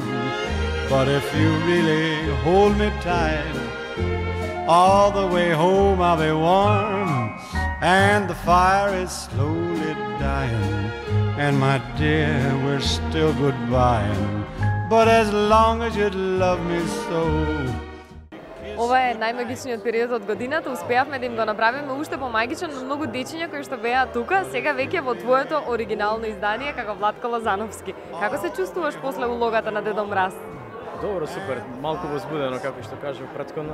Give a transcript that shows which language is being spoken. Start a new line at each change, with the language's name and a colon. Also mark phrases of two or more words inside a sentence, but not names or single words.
English: But if you really hold me tight, all the way home I'll be warm. And the fire is slowly dying, and my dear, we're still goodbying. But as long as you love me so.
Macedonian: Ова е најмагичниот период од годината, успеавме да им го направиме уште помагичен на многу дечиња кои што беа тука, сега веќе во твоето оригинално издание како Владко Лозановски. Како се чувствуваш после улогата на Дедо Мраз? Добро, супер, малку возбудено, како што кажав претходно.